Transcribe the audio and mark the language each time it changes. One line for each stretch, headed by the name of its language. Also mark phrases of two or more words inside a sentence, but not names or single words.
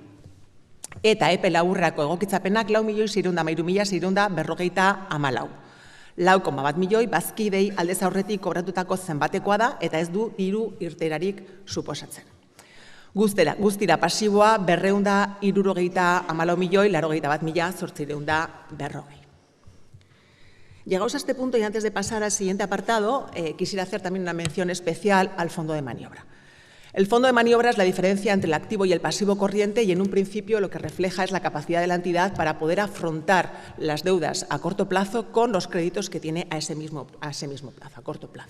Basque: Eta epe laburrerako egokitzapenak 4.613.654. 4,1 milioi bazkidei aldez aurretik kobratutako zenbatekoa da eta ez du diru irterarik suposatzen. Guztira pasiboa 274.081.840.840.
Spanish: Llegados a este punto y antes de pasar al siguiente apartado, quisiera hacer también una mención especial al fondo de maniobra. El fondo de maniobra es la diferencia entre el activo y el pasivo corriente y en un principio lo que refleja es la capacidad de la entidad para poder afrontar las deudas a corto plazo con los créditos que tiene a ese mismo plazo, a corto plazo.